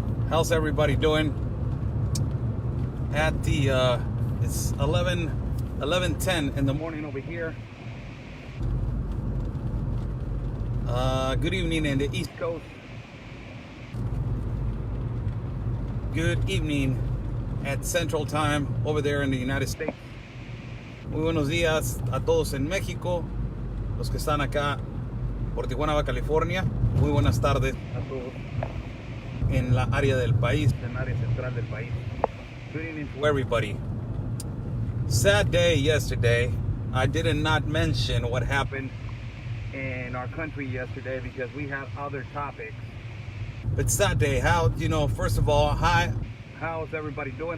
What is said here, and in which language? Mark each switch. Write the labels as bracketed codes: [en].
[en] How's everybody doing? At the it's 11:10 in the morning over here. Good evening in the East Coast. Good evening at Central Time over there in the United States. [es] Muy buenos días a todos en México, los que están acá por Tijuana, Baja California. Muy buenas tardes a todos en la área del país, en el área central del país. [en] Good evening to everybody. Sad day yesterday. I did not mention what happened in our country yesterday because we had other topics. But sad day. First of all, hi. How's everybody doing?